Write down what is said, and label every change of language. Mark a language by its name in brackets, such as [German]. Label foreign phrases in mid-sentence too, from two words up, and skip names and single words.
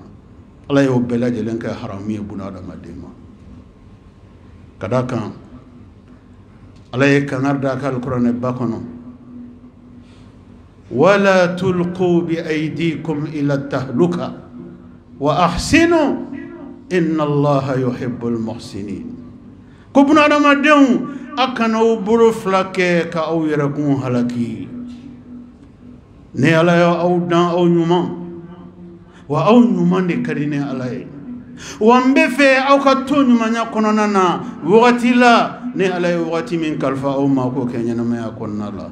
[Bambara] Ala y'o bɛɛ lajɛlen kɛ haramu ye buna adamaden ma. Ka d'a kan Ala ye kangari da ka alikuranɛ ba kɔnɔ, [Arabic] ولا تلقوا بأيديكم إلى التهلكة وأحسنوا إن الله يحب المحسنين. [Bambara] Ko buna adamadenw a kana aw bolo fila kɛ ka aw yɛrɛkun halaki. Ne Ala y'aw dan aw ɲuman, wa aw ɲuman de ka di ne Ala ye. Wa n bɛ fɛ aw ka to ɲumanya kɔnɔna na wagati la ne Ala ye wagati min kalifa aw ma k'o kɛ ɲɛnamaya kɔnɔna la.